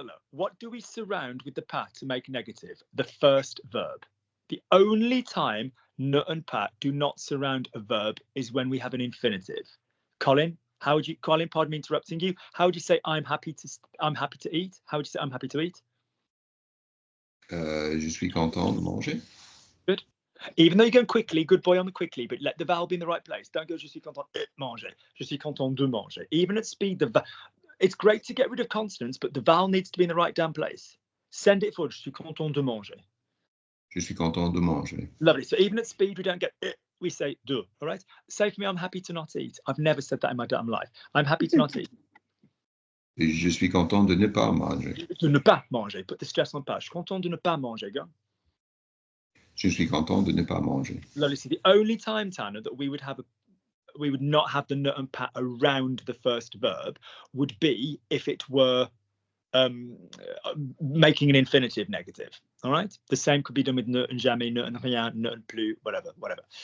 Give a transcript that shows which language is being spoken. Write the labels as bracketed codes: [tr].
[en] What do we surround with the pas to make negative? The first verb. The only time ne and pas do not surround a verb is when we have an infinitive. Colin, how would you? Colin, pardon me interrupting you. How would you say I'm happy to eat? How would you say I'm happy to eat? [fr] Je suis content de manger. [en] Good. Even though you're going quickly, good boy on the quickly, but let the vowel be in the right place. Don't go [fr] je suis content de manger. Je suis content de manger. [en] Even at speed, it's great to get rid of consonants, but the vowel needs to be in the right damn place. Send it forward. [fr] Je suis content de manger. Je suis content de manger. [en] Lovely. So even at speed, we don't get it. We say de. All right. Say for me, I'm happy to not eat. I've never said that in my damn life. I'm happy to not eat. [fr] Je suis content de ne pas manger. De ne pas manger. [en] Put the stress on pas. [fr] Je suis content de ne pas manger. [en] Go. [fr] Je suis content de ne pas manger. [en] Lovely. So the only time, Tanner, that we would not have the ne and pas around the first verb would be if it were making an infinitive negative. All right. The same could be done with ne and jamais, ne and rien, ne and plus, whatever.